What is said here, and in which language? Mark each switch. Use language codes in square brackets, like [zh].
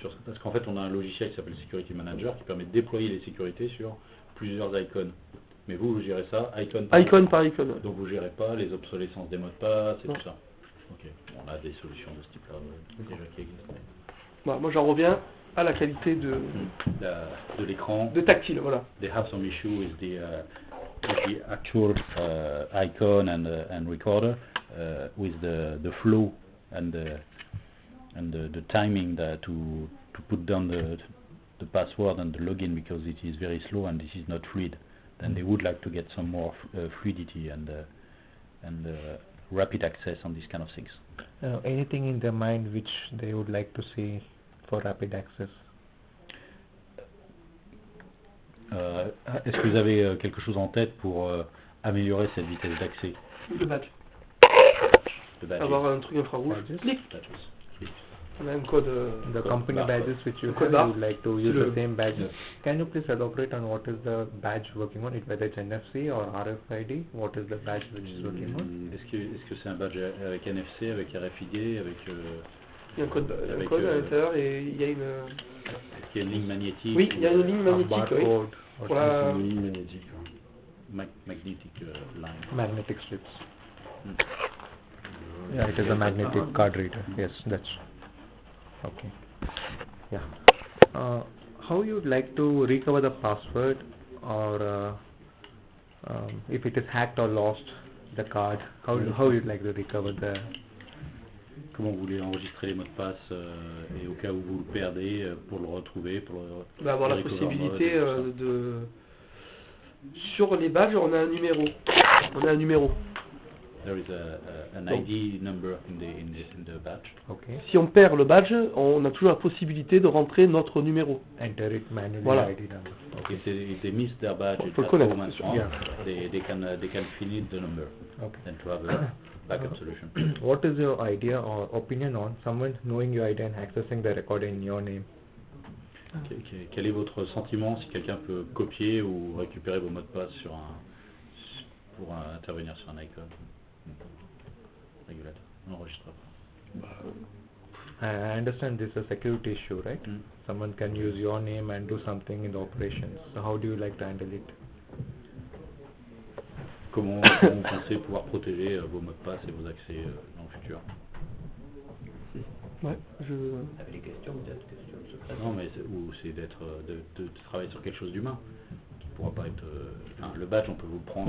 [fr] Parce qu'en fait, on a un logiciel qui s'appelle Security Manager qui permet de déployer les sécurités sur plusieurs icônes. Mais vous gérez ça icône par icône. Donc vous gérez pas les obsolescences des mots de passe et tout ça. Ok. On a des solutions de ce type-là déjà qui existent. Voilà, moi j'en reviens à la qualité de l'écran. De tactile, voilà. [en] They have some issue with the actual icon and recorder with the flow and the timing to put down the password and the login because it is very slow and this is not fluid. And they would like to get some more fluidity and rapid access on these kind of things. Anything in their mind which they would like to see for rapid access? [fr] Est-ce que vous avez quelque chose en tête pour améliorer cette vitesse d'accès? Le badge. Avoir un truc infrarouge. Clic. On a un code. [en] The company badges which you have, you would like to use the same badges. Can you please elaborate on what is the badge working on? Whether it's NFC or RFID? What is the badge which is working on? [fr] Est-ce que c'est un badge avec NFC, avec RFID, avec il y a un code à l'intérieur et il y a une. Est-ce qu'il y a une ligne magnétique? Oui, il y a une ligne magnétique. Oui. Pour une ligne magnétique. [en] Magnetic line. Magnetic strips. Yeah, it is a magnetic card reader. Yes, that's okay. Yeah. How you would like to recover the password, or if it is hacked or lost, the card? How you'd like to recover the? [fr] Comment vous voulez enregistrer les mots de passe et au cas où vous le perdez pour le retrouver, avoir la possibilité de. Sur les badges, on a un numéro. [en] There is an ID number in the badge. Okay. [fr] Si on perd le badge, on a toujours la possibilité de rentrer notre numéro. [en] Enter it manually. [fr] Voilà. [en] ID number. Okay. If they miss their badge, [fr] faut le connaître. [en] They can fill in the number. Okay. And to have a backup solution. What is your idea or opinion on someone knowing your ID and accessing the record in your name? [fr] Quel est votre sentiment si quelqu'un peut copier ou récupérer vos mots de passe pour intervenir sur un icône? Régulateur, on n'enregistre pas. [en] I understand this is a security issue, right? Someone can use your name and do something in the operations. So how do you like to handle it? [fr] Comment vous pensez pouvoir protéger vos mots de passe et vos accès dans le futur? Ouais, Vous avez des questions, peut-être questions secrètes? Non, mais c'est de travailler sur quelque chose d'humain. Pourra pas être. Le badge, on peut vous prendre.